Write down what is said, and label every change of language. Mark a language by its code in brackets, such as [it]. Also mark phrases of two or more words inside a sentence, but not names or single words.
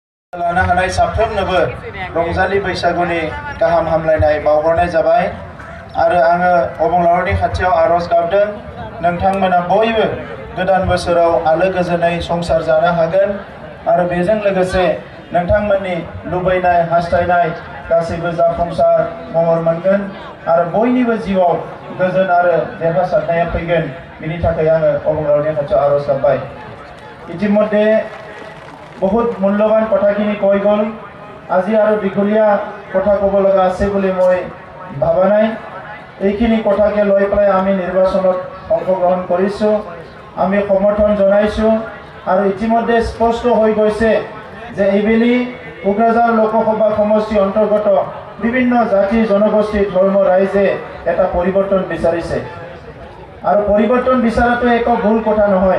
[brx] लानो हानाय साफ्रोमनोबो रंजालि बैसागुनि गाहाम हामलायनाय बावहरनाय जाबाय आरो आङो अबंलावरनि खाथियाव आरज गाबदों नोंथांमोना बयबो गोदान बोसोराव आलो गोजोनै संसार जानो हागोन आरो बेजों लोगोसे नोंथांमोननि लुबैनाय हास्थायनाय गासैबो जाफुंसार महर मोनगोन आरो बयनिबो जिउआव गोजोन आरो देरहासारनाया फैगोन बिनि थाखाय आङो अबंलावरनि खाथियाव आरज गाबबाय। [as] ইতিমধ্যে বহুত মূল্যৱান কথাখিনি কৈ গ'ল আজি আৰু দীঘলীয়া কথা ক'ব লগা আছে বুলি মই ভাবা নাই। এইখিনি কথাকে লৈ পেলাই আমি নিৰ্বাচনত অংশগ্ৰহণ কৰিছোঁ, আমি সমৰ্থন জনাইছোঁ আৰু ইতিমধ্যে স্পষ্ট হৈ গৈছে যে এইবেলি কোকৰাঝাৰ লোকসভা সমষ্টি অন্তৰ্গত বিভিন্ন জাতি জনগোষ্ঠী ধৰ্ম ৰাইজে এটা পৰিৱৰ্তন বিচাৰিছে আৰু পৰিৱৰ্তন বিচৰাটো এক ভুল কথা নহয়।